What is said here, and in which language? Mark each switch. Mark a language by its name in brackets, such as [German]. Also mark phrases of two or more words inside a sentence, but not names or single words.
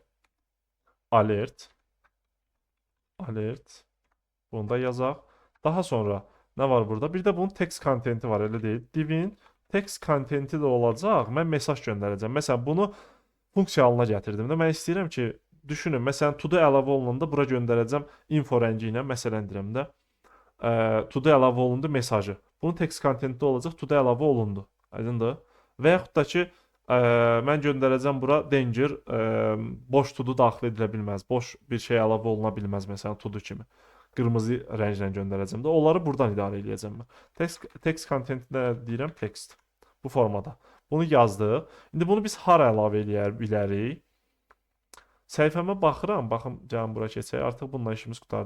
[English] Alert. Alert. [Azerbaijani] Bunu da yazaq. Daha sonra nə var burada? Bir də bunun [English] text contenti [Azerbaijani] var, elə deyil. Divin [English] text contenti [Azerbaijani] də olacaq. Mən mesaj göndərəcəm. Məsələn, bunu funksiya halına gətirdim də. Mən istəyirəm ki, düşünün, məsələn, to-do əlavə olunanda bura göndərəcəm info rəngi ilə, məsələn deyirəm də. To-do əlavə olundu mesajı. Bunun [English] text contenti [Azerbaijani] olacaq, to-do əlavə olundu. Aydındır? Və yaxud da ki, mən göndərəcəm bura danger, boş to-do daxil edilə bilməz. Boş bir şey əlavə oluna bilməz, məsələn, to-do kimi. Qırmızı rənglə göndərəcəm də. Onları buradan idarə edəcəm mən. [English] Text contentində [Azerbaijani] deyirəm text. Bu formada. Bunu yazdıq. İndi bunu biz hara əlavə edə bilərik? Səhifəmə baxıram. Baxın, gəlin bura keçək. Artıq bununla işimiz qurtardı.